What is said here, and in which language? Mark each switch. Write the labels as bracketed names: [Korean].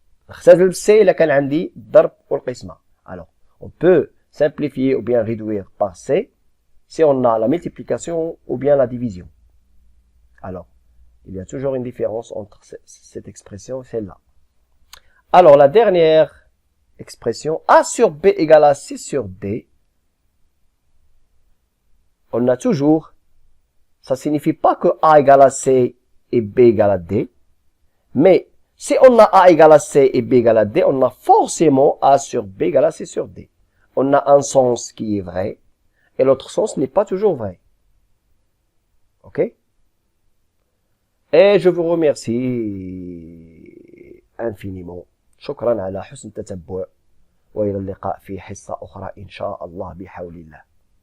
[Arabic] نختزل بالسي إلا كان عندي الضرب والقسمة. [French] Alors on peut simplifier ou bien réduire par C si on a la multiplication ou bien la division. Alors il y a toujours une différence entre cette expression et celle-là. Alors la dernière expression A sur B égale à C sur D. On a toujours, ça signifie pas que A égale à C et B égale à D, mais si on a A égale à C et B égale à D, on a forcément A sur B égale à C sur D. On a un sens qui est vrai, et l'autre sens n'est pas toujours vrai. Ok? Et je vous remercie infiniment. [Arabic] شكرا على حسن التتبع وإلى اللقاء في حصة أخرى إن شاء الله بحول الله.